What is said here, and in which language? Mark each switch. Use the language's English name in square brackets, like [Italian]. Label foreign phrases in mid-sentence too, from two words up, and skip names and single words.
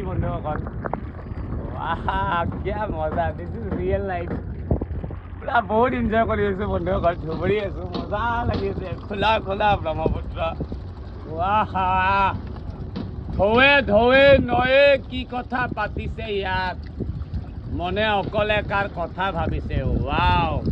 [Assamese] বন্ধুসকল [Hindi] वाह क्या मजा [English] this is real life [Assamese] পুরা বহুত এনজয় কৰি আছো বন্ধুসকল ধুবুৰী আছো মজা লাগি আছে খোলা খোলা ব্ৰহ্মপুত্ৰ वाह ঢৌৱে ঢৌৱে নয়ে কি কথা পাতিছে ইয়াত মনে অকলে কাৰ কথা ভাবিছে ৱাও